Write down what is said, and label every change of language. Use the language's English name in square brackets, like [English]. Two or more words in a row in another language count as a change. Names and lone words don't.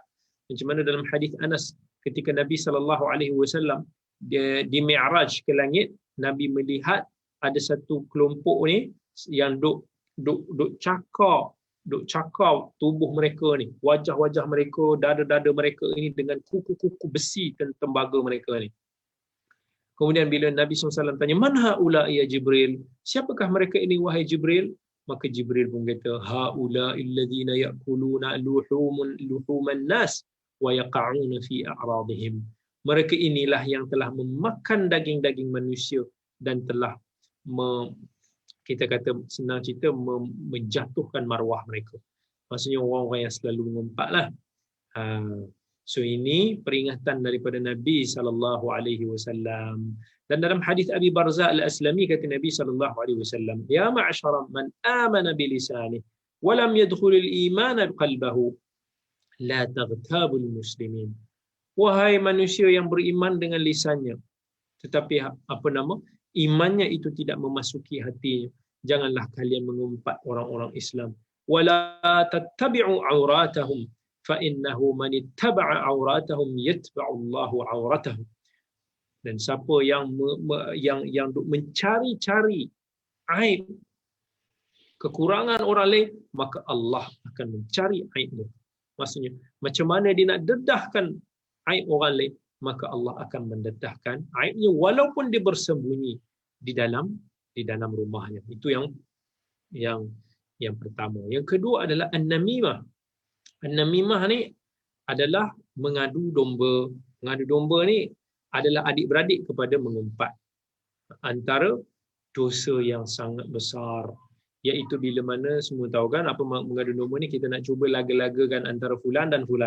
[Malay] Macam mana dalam hadis Anas ketika Nabi SAW di Mi'raj ke langit, Nabi melihat ada satu kelompok ni yang duk cakar tubuh mereka ni, wajah-wajah mereka, dada-dada mereka ini dengan kuku-kuku besi dan tembaga mereka ni. Kemudian bila Nabi SAW tanya, [Arabic] "من هؤلاء يا جبريل?" [Malay] Siapakah mereka ini wahai Jibril? Maka Jibril pun kata, [Arabic] "هؤلاء الذين يأكلون لحوم الناس ويقعون في أعراضهم." [Malay] Mereka inilah yang telah memakan daging-daging manusia dan telah kita kata senang cerita menjatuhkan maruah mereka. Maksudnya orang-orang yang selalu mengumpat. So ini peringatan daripada Nabi SAW. Dan dalam hadis Abi Barza Al-Aslami kata Nabi SAW, [Arabic] "يا معشر من آمن بلسانه ولم يدخل الإيمان قلبه لا تغتابوا المسلمين." [Malay] Wahai manusia yang beriman dengan lisannya, tetapi imannya itu tidak memasuki hatinya, janganlah kalian mengumpat orang-orang Islam. [Arabic] ولا تتبعوا عوراتهم فإنه من اتبع عوراتهم يتبع الله عورته. [Malay] Dan siapa yang mencari-cari aib kekurangan orang lain, maka Allah akan mencari aibnya. Maksudnya macam mana dia nak dedahkan aib orang lain, maka Allah akan mendedahkan aibnya walaupun dia bersembunyi di dalam rumahnya. Itu yang pertama. Yang kedua adalah an-namimah. An-namimah ni adalah mengadu domba. Mengadu domba ni adalah adik-beradik kepada mengumpat. Antara dosa yang sangat besar, iaitu bila mana semua tahu kan apa mengadu domba ni, kita nak cuba laga-lagakan antara fulan dan fulan.